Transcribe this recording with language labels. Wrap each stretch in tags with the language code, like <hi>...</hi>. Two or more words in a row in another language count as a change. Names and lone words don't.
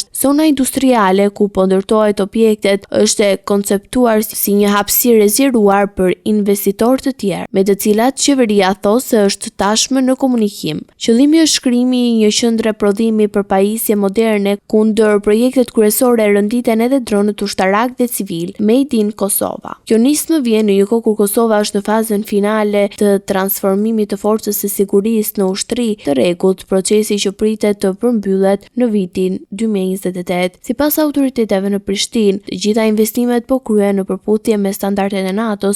<sq>Zona industriale ku po ndërtohet objektet është e konceptuar si një hapësirë rezervuar për investitor të tjerë, me të cilat qeveria thosë se është tashmë në komunikim. Qëllimi është krijimi i një qendre prodhimi për pajisje moderne, ku ndër projektet kryesore rënditen edhe dronët ushtarak dhe civil,</sq> <en>Made in</en> <sq>Kosova. Kjo nismë vjen në një kohë kur Kosova është në fazën finale të transformimit të forcës së sigurisë në ushtri të rregullt, procesi që pritet të përmbyllet në vitin 2028. Sipas autoriteteve në Prishtinë, të gjitha investimet po kryhen në përputhje me standardet e NATO-s.</sq>